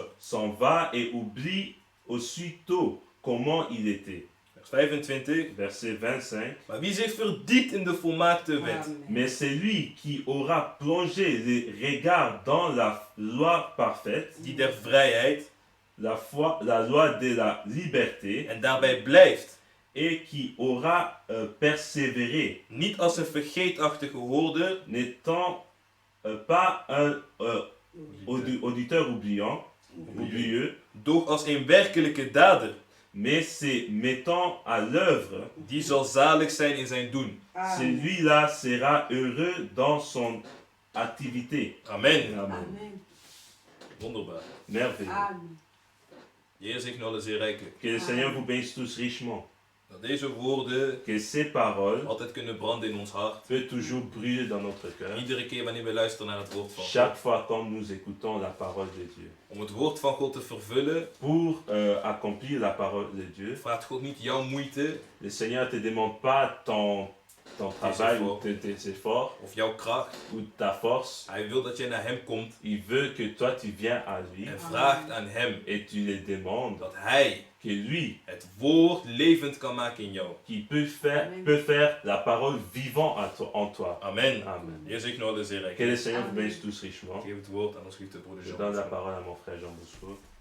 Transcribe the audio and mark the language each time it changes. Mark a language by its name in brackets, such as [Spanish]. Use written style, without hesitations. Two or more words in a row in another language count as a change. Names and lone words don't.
[French] s'en va et oublie aussitôt comment il était. [Dutch] Vers 25. [French] Verset 25. [Dutch] Maar wie zich verdiept in de volmaakte wet [French] Mais celui qui aura plongé les regards dans la loi parfaite, [Dutch] die der vrijheid [French] la loi de la liberté, [Dutch] en daarbij blijft, [French] et qui aura persévéré, [Dutch] niet als een vergeetachtige hoorder, [French] n'étant pas un auditeur oublieux, [Dutch] doch als een werkelijke dader, [French] mais se mettant à l'œuvre, [Dutch] die zal zalig zijn in zijn doen. [French] celui-là sera heureux dans son activité. [Dutch] Amen. [French] Amen. [Dutch] Wonderbaar. [French] Merveilleux. [Dutch] De Heer zegt nou zeer rijkelijk. [French] Que le Seigneur vous bénisse tous richement. [Dutch] Dat deze woorden [French] Que ces paroles [Dutch] altijd kunnen branden in ons hart. [French] peuvent toujours brûler dans notre cœur. [Dutch] Iedere keer wanneer we luisteren naar het woord van [French] Chaque [Dutch] God. [French] fois quand nous écoutons la parole de Dieu. [Dutch] Om het woord van God te vervullen, [French] Pour accomplir la parole de Dieu, [Dutch] vraagt God niet jouw moeite [French] le Seigneur ne te demande pas ton travail ou tes efforts [Dutch] of jouw kracht. [French] ou ta force. [Dutch] Hij wil dat jij naar hem komt [French] Il veut que toi tu viens à lui [Dutch] en vraagt aan hem [French] et tu le demandes [Dutch] dat hij [French] que lui, [Dutch] het woord levend kan maken in jou. [French] qui peut faire la parole vivant en toi. [Dutch] Amen. [French] Amen. [Dutch] De Heer zegt nou zeer [French] Que le [Dutch] rijkelijk. [French] Seigneur vous bénisse tous richement. [Dutch] Ik geef het woord aan ons geliefde broeder [French] Je Jean. donne la parole à mon frère Jean Bosco.